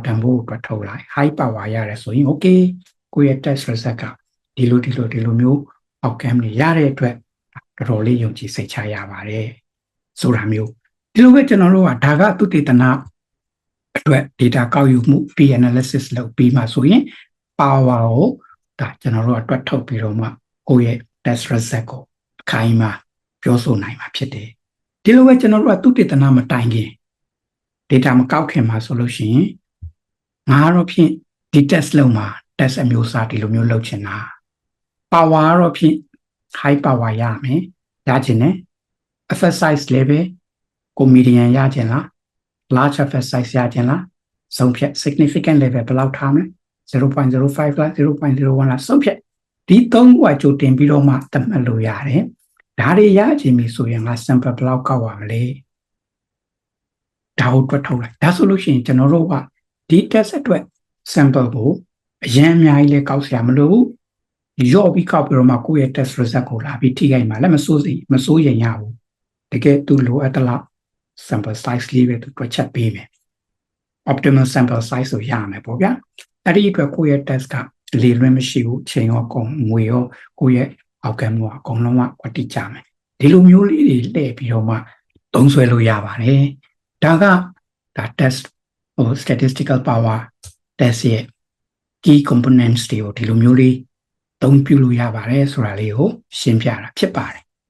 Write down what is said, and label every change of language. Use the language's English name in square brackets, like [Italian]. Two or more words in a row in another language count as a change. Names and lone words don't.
[Burmese] တန်ဖိုးကိုတွက်ထုတ်လိုက် [English] high power [Burmese] ရတယ်ဆိုရင် okay ကိုယ့်ရဲ့ [English] test result [Burmese] ကဒီလိုမျိုး outcome တွေရတဲ့အတွက်တော်တော်လေးယုံကြည်စိတ်ချရပါတယ်ဆိုတာမျိုးဒီလိုပဲကျွန်တော်တို့ကဒါကသုတေသနအတွက် data ကောက်ယူမှု [English] P analysis [Burmese] လုပ်ပြီးမှဆိုရင် power ကိုဒါကျွန်တော်တို့ကတွက်ထုတ်ပြီးတော့မှကိုယ့်ရဲ့ [English] test result [Burmese] ကိုအခိုင်အမာပြောဆိုနိုင်မှာဖြစ်တယ်ဒီလိုပဲကျွန်တော်တို့ကသုတေသနမတိုင်ခင် data မကောက်ခင်မှာဆိုလို့ရှိရင်ငါတော့ဖြင့်ဒီ test လုပ်မှာ test အမျိုးအစားဒီလိုမျိုးလုပ်ချင်တာ power တော့ဖြင့် [English] high power [Burmese] ရမယ်ရချင်တယ် effect size လည်းပဲကို median ရချင်လား [English] large effect size [Burmese] ရချင်လားဆုံးဖြတ် [English] significant level [Burmese] ဘယ်လောက်ထားမလဲ 0.05 လား 0.01 လားဆုံးဖြ တ်ဒီ၃ခုကကြိုတင်ပြီးတော့မှသတ်မှတ်လို့ရတယ်ဒါတွေရချင်ပြီဆိုရင်ငါ sample ဘယ်လောက်ကောက်ရမလဲဒါကိုတွက်ထုတ်လိုက်ဒါဆိုလို့ရှိရင်ကျွန်တော်တို့ကဒီ test အတွက် sample ကိုအရင်အများကြီးလဲကောက်စရာမလိုဘူးရော့ပြီးကောက်ပြီးတော့မှကိုယ့်ရဲ့ [English] test result [Burmese] ကိုလာပြီးထိခိုက်မှာလည်းမစိုးရင်ရဘူးတကယ်သူလိုအပ်တဲ့လောက် [English] sample size [Burmese] လေးပဲသူတွက်ချက်ပေးမယ် [English] optimal sample size [Burmese] ကိုရမယ်ပေါ့ဗျာအဲ့ဒီအတွက်ကိုယ့်ရဲ့ test ကလေလွင့်မရှိဘူးချိန်ရောကုန်ငွေရောကိုယ့်ရဲ့ outcome ကအကုန်လုံးကတိကျမယ်ဒီလိုမျိုးလေးတွေလှည့်ပြီးတော့မှသုံးစွဲလို့ရပါတယ်ဒါက [English] test statistical power test [Burmese] ရဲ့ [English] key components [Burmese] တွေကိုဒီလိုမျိုးလေးသုံးပြုလို့ရပါတယ်ဆိုတာလေးကိုရှင်းပြတာဖြစ်ပါတယ်